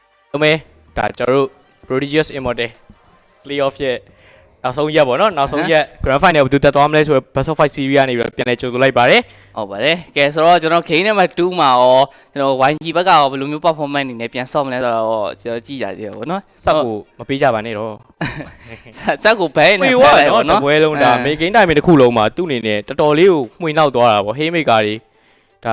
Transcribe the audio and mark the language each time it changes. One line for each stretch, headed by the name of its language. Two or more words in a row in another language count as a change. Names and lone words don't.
Burmese: မဲဒါကျွန်တော်တို့ Prodigies of Immortal playoff ရဲ့နောက်ဆုံးရက်ပေါ့နော်နောက်ဆုံးရက်
English: grand final
Burmese: ဘယ်သူတက်သွားမလဲဆိုတော့
English: best of 5 series
Burmese: ကနေပြီးတော့ပြန်လဲကြိုဆိုလိုက်ပါတယ် ဟုတ်ပါတယ်ကဲဆိုတော့ကျွန်တော်
English: game number 2
Burmese: မှာရောကျွန်တော် YG ဘက်ကရောဘယ်လိုမျိုး performance အနေနဲ့ပြန်ဆော့မလဲဆိုတော့ကျွန်တော်ကြည့်ကြသေးတယ်ပေါ့နော် စက်ကိုမပေးကြပါနဲ့တော့ စက်ကိုဘဲနေဖက်လိုက်ပေါ့နော် တပွဲလုံးဒါမေဂိမ်းတိုင်းတစ်ခုလုံးမှာသူ့အနေနဲ့တော်တော်လေးကိုမှွေနှောက်သွားတာပေါ့ဟေးမိကာတွေဒါ